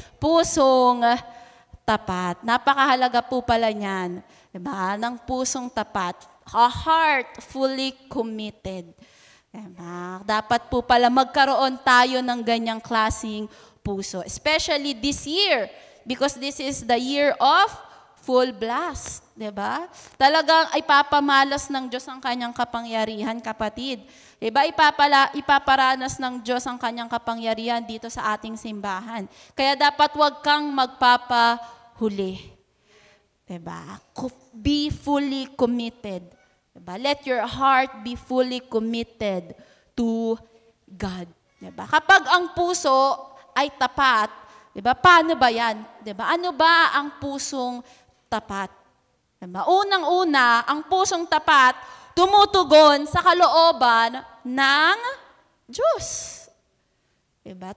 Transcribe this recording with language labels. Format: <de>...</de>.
<tl>Pusong tapat. Napakahalaga po pala niyan. Diba? Ng pusong tapat.</tl> <en>A heart fully committed.</en> <tl>Diba? Dapat po pala magkaroon tayo ng ganyang klaseng puso.</tl> <en>Especially this year. Because this is the year of full blast.</en> <tl>Diba? Talagang ipapamalas ng Diyos ang kanyang kapangyarihan, kapatid. Diba? Ipaparanas ng Diyos ang kanyang kapangyarihan dito sa ating simbahan. Kaya dapat wag kang magpapahuli. Diba?</tl> <en>Be fully committed.</en> <tl>Diba?</tl> <en>Let your heart be fully committed to God.</en> <tl>Diba? Kapag ang puso ay tapat, diba? Paano ba yan? Diba? Ano ba ang pusong tapat? Diba? Unang-una, ang pusong tapat, tumutugon sa kalooban ng Diyos. Diba?</tl>